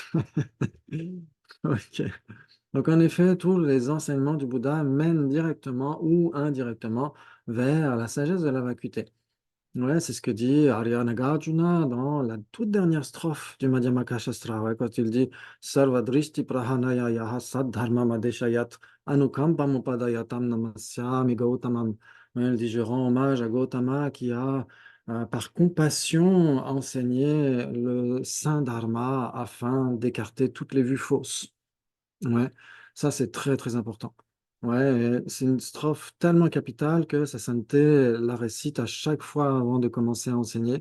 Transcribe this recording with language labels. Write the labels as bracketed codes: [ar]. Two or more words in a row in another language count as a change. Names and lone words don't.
[fr] Ok. Donc, en effet, tous les enseignements du Bouddha mènent directement ou indirectement vers la sagesse de la vacuité. Ouais, c'est ce que dit Arya Nagarjuna dans la toute dernière strophe du Madhyamaka Shastra, ouais, quand il dit [sa] सर्व दृष्टि प्रहाणाय यः सद्धर्म मदेशयत् अनुकम्पम् उपादायतम् नमस्यामि गौतमम्. [fr] Ouais, il dit je rends hommage à Gautama qui a, par compassion, enseigné le saint Dharma afin d'écarter toutes les vues fausses. Ouais, ça c'est très très important. Ouais, et c'est une strophe tellement capitale que sa sainteté la récite à chaque fois avant de commencer à enseigner.